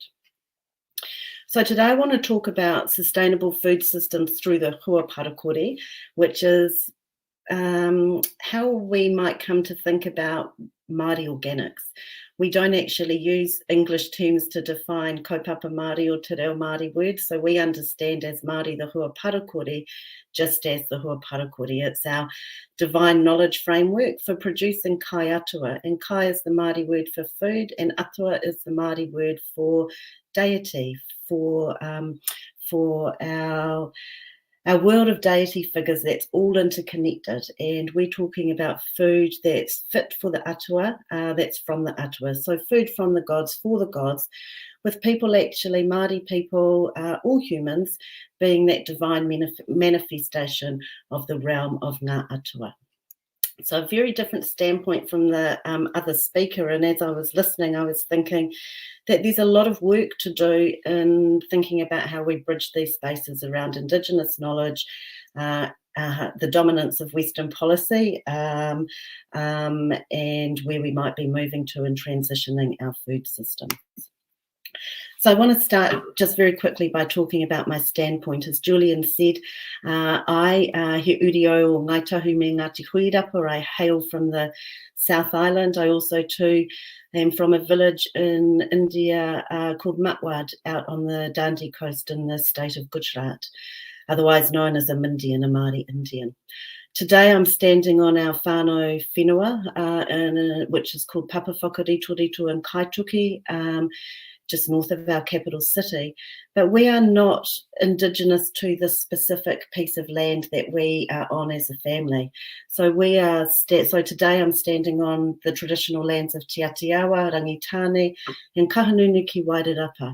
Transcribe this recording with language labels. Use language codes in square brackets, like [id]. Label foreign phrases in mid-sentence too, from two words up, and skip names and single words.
[en] So today I want to talk about sustainable food systems through the [mi] hua parakore, [en] which is how we might come to think about Māori organics. We don't actually use English terms to define [mi] kaupapa Māori [en] or [mi] te reo Māori [en] words, so we understand as Māori the [mi] hua parakore [en] just as the [mi] hua parakore. [en] It's our divine knowledge framework for producing [mi] kai atua, [en] and kai is the Māori word for food, and atua is the Māori word for deity, for our world of deity figures that's all interconnected, and we're talking about food that's fit for the atua, that's from the atua. So food from the gods, for the gods, with people actually, Māori people, all humans, being that divine manifestation of the realm of [mi] ngā atua. [en] So a very different standpoint from the other speaker, and as I was listening, I was thinking that there's a lot of work to do in thinking about how we bridge these spaces around Indigenous knowledge, the dominance of Western policy, and where we might be moving to in transitioning our food systems. So I want to start just very quickly by talking about my standpoint. As Julian said, I, [mi] he Aotearoa Ngai Tahu me Ngāti Huirapa, [en] I hail from the South Island. I also too am from a village in India called Matwad, out on the Dandi coast in the state of Gujarat, otherwise known as a Mindian, a Māori Indian. Today I'm standing on our [mi] whānau whenua, [en] which is called Papa Whakarito in Kaituki, just north of our capital city. But we are not Indigenous to the specific piece of land that we are on as a family. So we are. So today I'm standing on the traditional lands of Te Aotearoa, Rangitane, and Kahanunu ki Wairarapa.